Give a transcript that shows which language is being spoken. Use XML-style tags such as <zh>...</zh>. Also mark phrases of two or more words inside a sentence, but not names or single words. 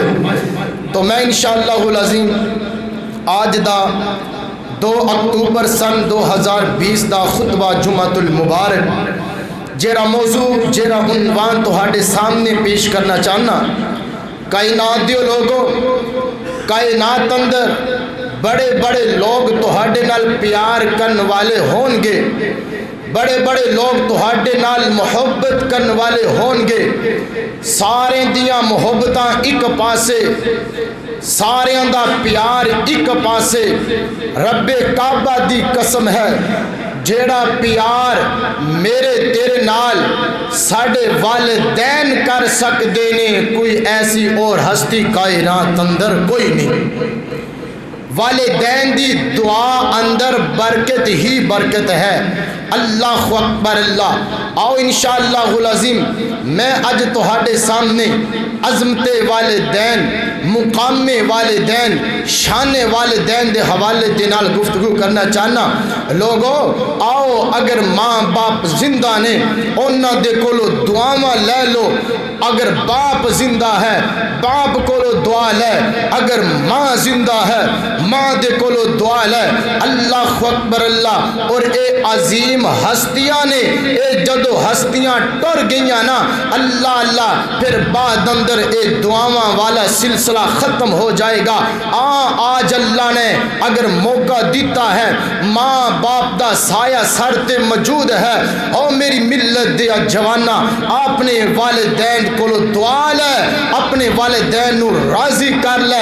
<pa>تو میں</pa> <ar>انشاءاللہ العظیم</ar> <pa>آج دا 2 اکتوبر سن 2020 دا خطبہ جمعۃ المبارک جیرا موضوع جیرا عنوان تہاڈے سامنے پیش کرنا چاہنا، کائنات دیو لوگوں، کائنات اندر بڑے بڑے لوگ تہاڈے نال پیار کرن والے ہون گے، بڑے بڑے لوگ تہاڈے نال محبت کرن والے ہون گے، سارے دیاں محبتاں ایک پاسے، سارے دا پیار ایک پاسے، رب کعبہ دی قسم ہے جیڑا پیار میرے تیرے نال ساڑھے والدین کر سکتے نے کوئی ایسی اور ہستی کائنات اندر کوئی نہیں۔ والدین دی دعا اندر برکت ہی برکت ہے۔</pa> <ar>اللہ اکبر اللہ۔</ar> <pa>آؤ</pa> <ar>انشاءاللہ العظیم</ar> <pa>میں اج تہاڈے سامنے عظمت والدین، مقام والدین، شان والدین دے حوالے دے نال گفتگو کرنا چاہنا۔ لوگو آؤ اگر ماں باپ زندہ نے انہاں دے کولو دعاواں لے لو، اگر باپ زندہ ہے باپ کولو دعا لے، اگر ماں زندہ ہے ماں دے کولو دعا لے۔</pa> <ar>اللہ اکبر اللہ۔</ar> <pa>اور اے عظیم ہستیاں نے اے جدو ہستیاں ٹر گئیاں نا اللہ اللہ پھر بعد اندر اے دعاواں والا سلسلہ ختم ہو جائے گا۔ آج اللہ نے اگر موقع دیتا ہے، ماں باپ دا سایہ سر تے موجود ہے، او میری ملت دے جوانا اپنے والدین کو دعا لے، اپنے والدین نو راضی کر لے۔</pa>